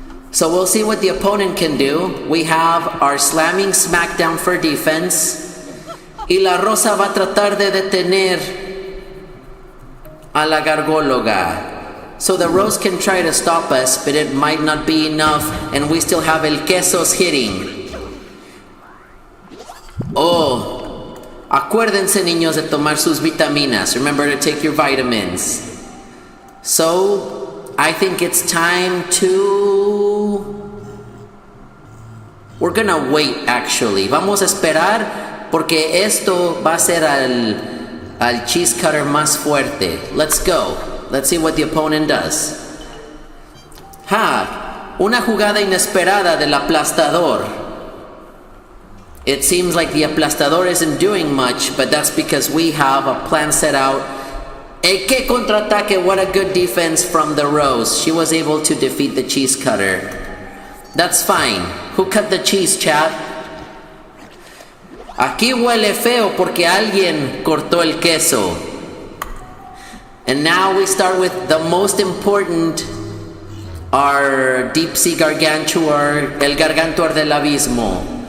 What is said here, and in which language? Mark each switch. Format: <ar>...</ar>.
<en>So we'll see what the opponent can do. We have our slamming smackdown for defense.</en> <es>Y la Rosa va a tratar de detener a la Gargóloga.</es> <en>So the Rose can try to stop us, but it might not be enough, and we still have El Quesos hitting.</en> <es>Oh, acuérdense niños de tomar sus vitaminas.</es> <en>Remember to take your vitamins. So, I think it's time to... We're gonna wait actually.</en> <es>Vamos a esperar porque esto va a ser al cheese cutter más fuerte.</es> <en>Let's go. Let's see what the opponent does.</en> <es>Una jugada inesperada del aplastador.</es> <en>It seems like the aplastador isn't doing much, but that's because we have a plan set out.</en> <es>Que contraataque,</es> <en>what a good defense from the Rose. She was able to defeat the cheese cutter. That's fine. Who cut the cheese, chat?</en> <es>Aquí huele feo porque alguien cortó el queso.</es> <en>And now we start with the most important, our deep sea Gargantuar,</en> <es>el Gargantuar del abismo.</es>